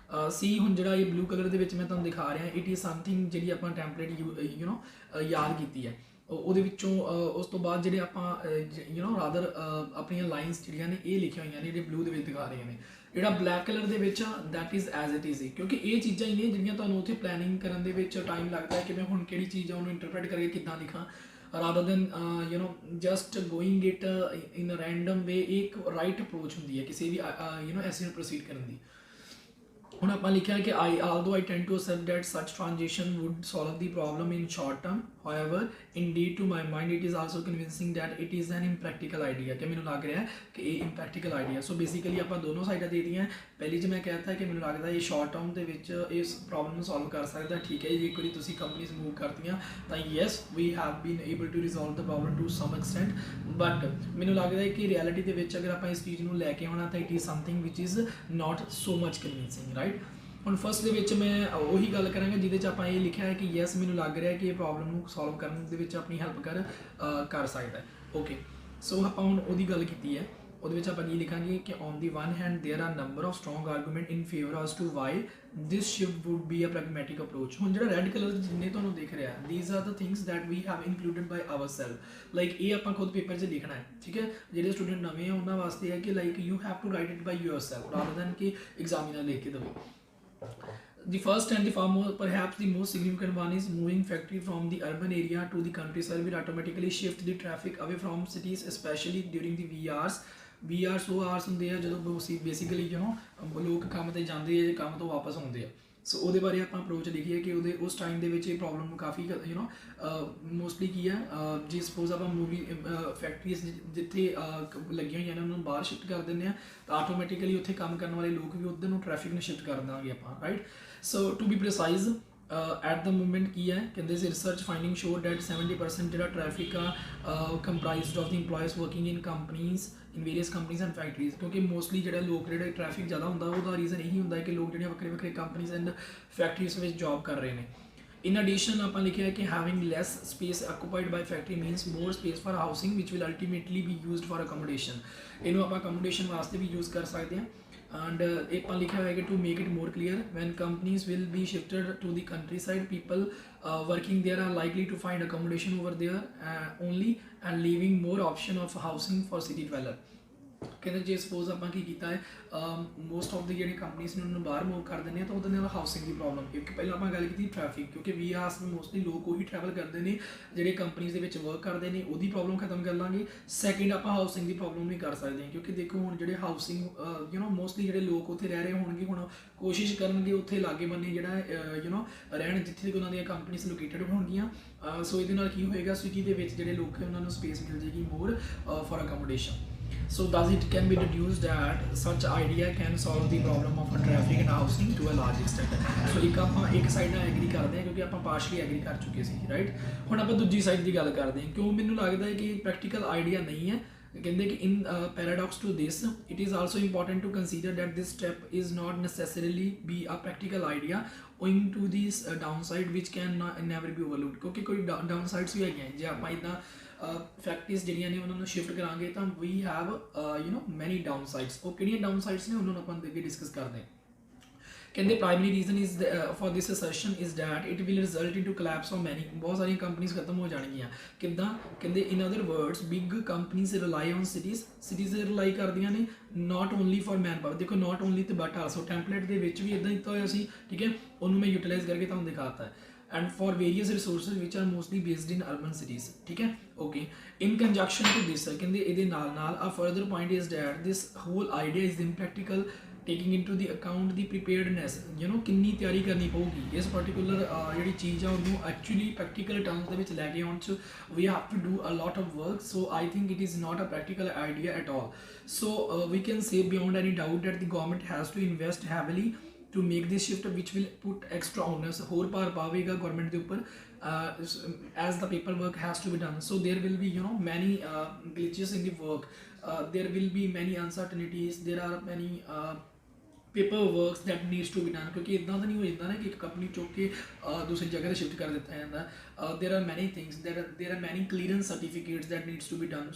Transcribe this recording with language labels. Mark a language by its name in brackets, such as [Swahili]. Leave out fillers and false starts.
[Punjabi] ਸੀ ਹੁਣ ਜਿਹੜਾ ਇਹ ਬਲੂ ਕਲਰ ਦੇ ਵਿੱਚ ਮੈਂ ਤੁਹਾਨੂੰ ਦਿਖਾ ਰਿਹਾ ਇਟ ਇਜ਼ ਸਮਥਿੰਗ ਜਿਹੜੀ ਆਪਾਂ ਟੈਂਪਲੇਟ ਯਾਦ ਕੀਤੀ ਹੈ ਉਹਦੇ ਵਿੱਚੋਂ ਉਸ ਤੋਂ ਬਾਅਦ ਜਿਹੜੇ ਆਪਾਂ ਰਾਦਰ ਆਪਣੀਆਂ ਲਾਈਨਸ ਜਿਹੜੀਆਂ ਨੇ ਇਹ ਲਿਖੀਆਂ ਹੋਈਆਂ ਨੇ ਜਿਹੜੇ ਬਲੂ ਦੇ ਵਿੱਚ ਦਿਖਾ ਰਹੀਆਂ ਨੇ ਜਿਹੜਾ ਬਲੈਕ ਕਲਰ ਦੇ ਵਿੱਚ that is as it is ਕਿਉਂਕਿ ਇਹ ਚੀਜ਼ਾਂ ਹੀ ਨੇ ਜਿਹੜੀਆਂ ਤੁਹਾਨੂੰ ਉੱਥੇ ਪਲੈਨਿੰਗ ਕਰਨ ਦੇ ਵਿੱਚ ਟਾਈਮ ਲੱਗਦਾ ਹੈ ਕਿ ਮੈਂ ਹੁਣ ਕਿਹੜੀ ਚੀਜ਼ ਆ ਉਹਨੂੰ ਇੰਟਰਪ੍ਰੈਟ ਕਰਕੇ ਕਿੱਦਾਂ ਲਿਖਾਂ [English] rather than just going it in a random way [Punjabi] एक right approach ਹੁੰਦੀ ਹੈ ਕਿਸੇ ਵੀ ਐਸੇ ਨੂੰ ਪ੍ਰੋਸੀਡ ਕਰਨ ਦੀ। ਹੁਣ ਆਪਾਂ ਲਿਖਿਆ ਕਿ [English] although I tend to accept that such transition would solve the problem in short term, however indeed to my mind it is also convincing that it is an impractical idea [Punjabi] ਕਿ ਮੈਨੂੰ ਲੱਗ ਰਿਹਾ ਹੈ ਕਿ ਇਹ impractical idea। ਸੋ ਬੇਸਿਕਲੀ ਆਪਾਂ ਦੋਨੋਂ ਸਾਈਡਾਂ ਦੇ ਦਿੱਤੀਆਂ। ਪਹਿਲੀ 'ਚ ਮੈਂ ਕਹਿਤਾ ਕਿ ਮੈਨੂੰ ਲੱਗਦਾ ਇਹ ਸ਼ਾਰਟ ਟਰਮ ਦੇ ਵਿੱਚ ਇਸ ਪ੍ਰੋਬਲਮ ਨੂੰ ਸੋਲਵ ਕਰ ਸਕਦਾ ਠੀਕ ਹੈ ਜੇ ਇੱਕ ਵਾਰੀ ਤੁਸੀਂ ਕੰਪਨੀਜ਼ ਮੂਵ ਕਰਤੀਆਂ ਤਾਂ [English] yes we have been able to resolve the problem to some extent [Punjabi] but ਮੈਨੂੰ ਲੱਗਦਾ ਹੈ ਕਿ ਰਿਐਲਿਟੀ ਦੇ ਵਿੱਚ ਅਗਰ ਆਪਾਂ ਇਸ ਚੀਜ਼ ਨੂੰ ਲੈ ਕੇ ਆਉਣਾ ਤਾਂ [English] It is something which is not so much convincing right. [Punjabi] ਹੁਣ ਫਸਟ ਦੇ ਵਿੱਚ ਮੈਂ ਉਹੀ ਗੱਲ ਕਰਾਂਗਾ ਜਿਹਦੇ 'ਚ ਆਪਾਂ ਇਹ ਲਿਖਿਆ ਹੈ ਕਿ ਯੈਸ ਮੈਨੂੰ ਲੱਗ ਰਿਹਾ ਕਿ ਇਹ ਪ੍ਰੋਬਲਮ ਨੂੰ ਸੋਲਵ ਕਰਨ ਦੇ ਵਿੱਚ ਆਪਣੀ ਹੈਲਪ ਕਰ ਸਕਦਾ ਹੈ। ਓਕੇ ਸੋ ਆਪਾਂ ਹੁਣ ਉਹਦੀ ਗੱਲ ਕੀਤੀ ਹੈ ਉਹਦੇ ਵਿੱਚ ਆਪਾਂ ਕੀ ਲਿਖਾਂਗੇ ਕਿ [English] On the one hand there are number of strong argument in favour as to why this shift would be a pragmatic approach. [Punjabi] ਹੁਣ ਜਿਹੜਾ ਰੈੱਡ ਕਲਰ ਜਿੰਨੇ ਤੁਹਾਨੂੰ ਦਿਖ ਰਿਹਾ [English] these are the things that we have included by our self [Punjabi] like ਇਹ ਆਪਾਂ ਖੁਦ paper 'ਚ ਲਿਖਣਾ ਹੈ ਠੀਕ ਹੈ। ਜਿਹੜੇ ਸਟੂਡੈਂਟ ਨਵੇਂ ਆ ਉਹਨਾਂ ਵਾਸਤੇ ਹੈ ਕਿ [English] like you have to write it by your self rather than [Punjabi] ਕਿ ਐਗਜ਼ਾਮੀਨਰ ਲਿਖ ਕੇ ਦੇਵੇ। [English] The first and perhaps the most significant one is moving factory from the urban area to the countryside will automatically shift the traffic away from cities, especially during the VRs. [Punjabi] VRs ਉਹ hours ਹੁੰਦੇ ਆ ਜਦੋਂ basically ਲੋਕ ਕੰਮ ਤੇ ਜਾਂਦੇ ਆ ਕੰਮ ਤੋਂ ਵਾਪਸ ਆਉਂਦੇ ਆ। ਸੋ ਉਹਦੇ ਬਾਰੇ ਆਪਾਂ ਅਪਰੋਚ ਲਿਖੀਏ ਕਿ ਉਹਦੇ ਉਸ ਟਾਈਮ ਦੇ ਵਿੱਚ ਇਹ ਪ੍ਰੋਬਲਮ ਨੂੰ ਕਾਫੀ ਮੋਸਟਲੀ ਕੀ ਹੈ ਜੇ ਸਪੋਜ਼ ਆਪਾਂ ਮੂਵੀ ਫੈਕਟਰੀਜ਼ ਜਿੱਥੇ ਲੱਗੀਆਂ ਹੋਈਆਂ ਨੇ ਉਹਨਾਂ ਨੂੰ ਬਾਹਰ ਸ਼ਿਫਟ ਕਰ ਦਿੰਦੇ ਆ ਤਾਂ ਆਟੋਮੈਟਿਕਲੀ ਉੱਥੇ ਕੰਮ ਕਰਨ ਵਾਲੇ ਲੋਕ ਵੀ ਉੱਧਰ ਨੂੰ ਟ੍ਰੈਫਿਕ ਨੂੰ ਸ਼ਿਫਟ ਕਰ ਦਾਂਗੇ ਆਪਾਂ right. [English] so to be precise at the moment [Punjabi] ਕੀ ਹੈ ਕਹਿੰਦੇ ਸੀ [English] research finding show that [Punjabi] 70% ਜਿਹੜਾ ਟ੍ਰੈਫਿਕ ਆ [English] comprised of the employees working in companies in various companies and factories [Punjabi] ਕਿਉਂਕਿ ਮੋਸਟਲੀ ਜਿਹੜੇ ਟ੍ਰੈਫਿਕ ਜ਼ਿਆਦਾ ਹੁੰਦਾ ਉਹਦਾ ਰੀਜ਼ਨ ਇਹੀ ਹੁੰਦਾ ਹੈ ਕਿ ਲੋਕ ਜਿਹੜੀਆਂ ਵੱਖਰੇ ਵੱਖਰੇ ਕੰਪਨੀਜ਼ ਐਂਡ ਫੈਕਟਰੀਜ਼ ਵਿੱਚ ਜੌਬ ਕਰ ਰਹੇ ਨੇ। [English] In addition [Punjabi] ਆਪਾਂ ਲਿਖਿਆ ਕਿ [English] having less space occupied by factory means more space for housing which will ultimately be used for accommodation। [Punjabi] ਇਹਨੂੰ ਆਪਾਂ accommodation ਵਾਸਤੇ ਵੀ ਯੂਜ਼ ਕਰ ਸਕਦੇ ਹਾਂ। [English] And [Punjabi] ਆਪਾਂ ਲਿਖਿਆ ਹੋਇਆ ਕਿ [English] to make it more clear when companies will be shifted to the countryside people working there are likely to find accommodation over there only and leaving more option of housing for city dweller। [Punjabi] ਕਹਿੰਦੇ ਜੇ suppose ਆਪਾਂ ਕੀ ਕੀਤਾ ਹੈ most of ਦੀ ਜਿਹੜੀ companies ਨੇ ਉਹਨਾਂ ਨੂੰ ਬਾਹਰ ਮੂਵ ਕਰ ਦਿੰਦੇ ਆ ਤਾਂ ਉਹਦੇ ਨਾਲ ਹਾਊਸਿੰਗ ਦੀ ਪ੍ਰੋਬਲਮ ਕਿਉਂਕਿ ਪਹਿਲਾਂ ਆਪਾਂ ਗੱਲ ਕੀਤੀ ਟ੍ਰੈਫਿਕ ਕਿਉਂਕਿ ਵੀਆਰਸ ਨੂੰ ਮੋਸਟਲੀ ਲੋਕ ਉਹੀ ਟਰੈਵਲ ਕਰਦੇ ਨੇ ਜਿਹੜੇ ਕੰਪਨੀਜ਼ ਦੇ ਵਿੱਚ ਵਰਕ ਕਰਦੇ ਨੇ ਉਹਦੀ ਪ੍ਰੋਬਲਮ ਖਤਮ ਕਰ ਲਾਂਗੇ। ਸੈਕਿੰਡ ਆਪਾਂ ਹਾਊਸਿੰਗ ਦੀ ਪ੍ਰੋਬਲਮ ਵੀ ਕਰ ਸਕਦੇ ਹਾਂ ਕਿਉਂਕਿ ਦੇਖੋ ਹੁਣ ਜਿਹੜੇ ਹਾਊਸਿੰਗ ਮੋਸਟਲੀ ਜਿਹੜੇ ਲੋਕ ਉੱਥੇ ਰਹਿ ਰਹੇ ਹੋਣਗੇ ਹੁਣ ਕੋਸ਼ਿਸ਼ ਕਰਨਗੇ ਉੱਥੇ ਲਾਗੇ ਬੰਨੇ ਜਿਹੜਾ ਰਹਿਣ ਜਿੱਥੇ ਉਹਨਾਂ ਦੀਆਂ ਕੰਪਨੀਜ਼ ਲੋਕੇਟਡ ਹੋਣਗੀਆਂ। ਸੋ ਇਹਦੇ ਨਾਲ ਕੀ ਹੋਏਗਾ ਸਿਟੀ ਦੇ ਵਿੱਚ ਜਿਹੜੇ ਲੋਕ ਉਹਨਾਂ ਨੂੰ ਸਪੇਸ ਮਿਲ ਜਾਏਗੀ ਮੋਰ for accommodation. [English] So thus it can be deduced that such idea can solve the problem of traffic and housing to a large extent। [Punjabi] So ਇੱਕ ਸਾਈਡ ਨਾਲ ਐਗਰੀ ਕਰਦੇ ਹਾਂ ਕਿਉਂਕਿ ਆਪਾਂ ਪਾਰਸ਼ਲੀ ਐਗਰੀ ਕਰ ਚੁੱਕੇ ਸੀ ਰਾਈਟ। ਹੁਣ ਆਪਾਂ ਦੂਜੀ ਸਾਈਡ ਦੀ ਗੱਲ ਕਰਦੇ ਹਾਂ ਕਿਉਂ ਮੈਨੂੰ ਲੱਗਦਾ ਹੈ ਕਿ ਪ੍ਰੈਕਟੀਕਲ ਆਈਡੀਆ ਨਹੀਂ ਹੈ। [English] ਕਹਿੰਦੇ ਕਿ in paradox to this it is also important to consider that this step is not necessarily be a practical idea owing to these downside which can never be overlooked [Punjabi] ਕਿਉਂਕਿ ਕੋਈ downsides ਵੀ ਹੈਗੀਆਂ ਜੇ ਆਪਾਂ ਇੱਦਾਂ ਫੈਕਟਰੀਜ਼ ਜਿਹੜੀਆਂ ਨੇ ਉਹਨਾਂ ਨੂੰ ਸ਼ਿਫਟ ਕਰਾਂਗੇ ਤਾਂ [English] We have many downsides. [Punjabi] ਉਹ ਕਿਹੜੀਆਂ ਡਾਊਨ ਸਾਈਡਸ ਨੇ ਉਹਨਾਂ ਨੂੰ ਆਪਾਂ ਅੱਗੇ ਡਿਸਕਸ ਕਰਦੇ ਹਾਂ। [English] ਕਹਿੰਦੇ primary reason is for this assertion is that it will result into collapse of many, [Punjabi] ਬਹੁਤ ਸਾਰੀਆਂ ਕੰਪਨੀਆਂ ਖਤਮ ਹੋ ਜਾਣਗੀਆਂ। ਕਿੱਦਾਂ? [English] ਕਹਿੰਦੇ in other words big companies rely on cities rely ਕਰਦੀਆਂ ਨੇ not only for manpower. [Punjabi] ਦੇਖੋ ਨਾਟ ਓਨਲੀ ਤੇ ਬਟ ਆਲਸੋ ਟੈਂਪਲੇਟ ਦੇ ਵਿੱਚ ਵੀ ਇਦਾਂ ਦਿੱਤਾ ਹੋਇਆ ਸੀ, ਠੀਕ ਹੈ, ਉਹਨੂੰ ਮੈਂ ਯੂਟਿਲਾਈਜ਼ ਕਰਕੇ ਤੁਹਾਨੂੰ ਦਿਖਾਤਾ ਹੈ। [English] and for various resources which are mostly based in urban cities, [Hindi] ठीक है, [English] okay, in conjunction to this [Punjabi] ਕਹਿੰਦੇ ਇਹਦੇ ਨਾਲ [English] a further point is that this whole idea is impractical taking into the account the preparedness, you know, [Punjabi] ਕਿੰਨੀ ਤਿਆਰੀ ਕਰਨੀ ਪਊਗੀ ਇਸ particular ਜਿਹੜੀ ਚੀਜ਼ ਆ ਉਹਨੂੰ actually practical terms ਦੇ ਵਿੱਚ ਲੈ ਕੇ ਆਉਣ 'ਚ [English] we have to do a lot of work, so I think it is not a practical idea at all. So we can say beyond any doubt that the government has to invest heavily to make this shift, which will put extra onus, [Punjabi] ਹੋਰ ਭਾਰ ਪਾਵੇਗਾ government ਦੇ ਉੱਪਰ [English] as the paperwork has to be done. So there will be, you know, many glitches in the work, there will be many uncertainties, there are many paper works that needs to be done, [Punjabi] ਕਿਉਂਕਿ ਇੱਦਾਂ ਤਾਂ ਨਹੀਂ ਹੋ ਜਾਂਦਾ ਨਾ ਕਿ ਇੱਕ company ਚੁੱਕ ਕੇ ਦੂਸਰੀ ਜਗ੍ਹਾ 'ਤੇ ਸ਼ਿਫਟ ਕਰ ਦਿੱਤਾ ਜਾਂਦਾ। [English] There are many things, there are many clearance certificates that needs to be done.